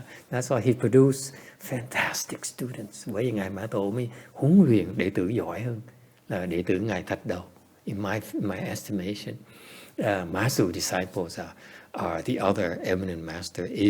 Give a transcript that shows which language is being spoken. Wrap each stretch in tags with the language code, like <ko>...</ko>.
<en>That's why he produced fantastic students.</en> <vi>Bởi vì Ngài Mã Tổ mới huấn luyện đệ tử giỏi hơn là đệ tử Ngài Thất Đầu.</vi> <en>In my estimation, MaZu disciples are the other eminent master.</en>